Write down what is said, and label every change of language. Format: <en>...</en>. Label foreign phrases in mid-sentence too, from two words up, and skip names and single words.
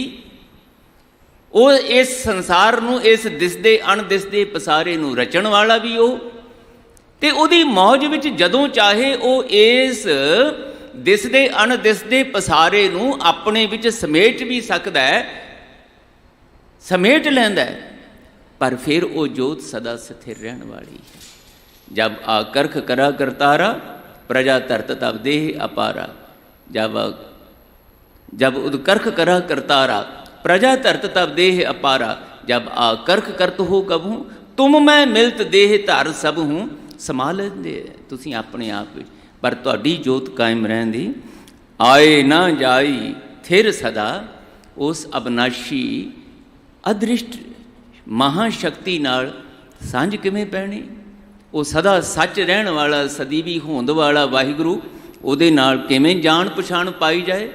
<pa>ਉਹ ਇਸ ਸੰਸਾਰ ਨੂੰ, ਇਸ ਦਿਸਦੇ ਅਣਦਿਸਦੇ ਪਸਾਰੇ ਨੂੰ ਰਚਣ ਵਾਲਾ ਵੀ ਉਹ, ਤੇ ਉਹਦੀ ਮੌਜ ਵਿੱਚ ਜਦੋਂ ਚਾਹੇ ਉਹ ਇਸ ਦਿਸਦੇ ਅਣਦਿਸਦੇ ਪਸਾਰੇ ਨੂੰ ਆਪਣੇ ਵਿੱਚ ਸਮੇਟ ਵੀ ਸਕਦਾ ਹੈ, ਸਮੇਟ ਲੈਂਦਾ ਹੈ। ਪਰ ਫਿਰ ਉਹ ਜੋਤ ਸਦਾ ਸਥਿਰ ਰਹਿਣ ਵਾਲੀ ਹੈ।</pa> <bra>ਜਬ ਆਕਰਖ ਕਰਾ ਕਰਤਾਰਾ ਪ੍ਰਜਾ ਧਰਤ ਤਬ ਦੇਹ ਅਪਾਰਾ। जब उदकर्ख करा करतारा प्रजा धरत तब देह अपारा। जब आकर्ख करत हो कबहू तुम मैं मिलत देह धर सब हूँ।</bra> <pa>ਸਮਾ ਲੈਂਦੇ ਤੁਸੀਂ ਆਪਣੇ ਆਪ ਵਿੱਚ, ਪਰ ਤੁਹਾਡੀ ਜੋਤ ਕਾਇਮ ਰਹਿੰਦੀ। ਆਏ ਨਾ ਜਾਈ ਥਿਰ ਸਦਾ, ਉਸ ਅਬਨਾਸ਼ੀ ਅਦ੍ਰਿਸ਼ਟ ਮਹਾਸ਼ਕਤੀ ਨਾਲ ਸਾਂਝ ਕਿਵੇਂ ਪੈਣੀ? ਉਹ ਸਦਾ ਸੱਚ ਰਹਿਣ ਵਾਲਾ, ਸਦੀਵੀ ਹੋਂਦ ਵਾਲਾ ਵਾਹਿਗੁਰੂ, ਉਹਦੇ ਨਾਲ ਕਿਵੇਂ ਜਾਣ ਪਛਾਣ ਪਾਈ ਜਾਏ?</pa>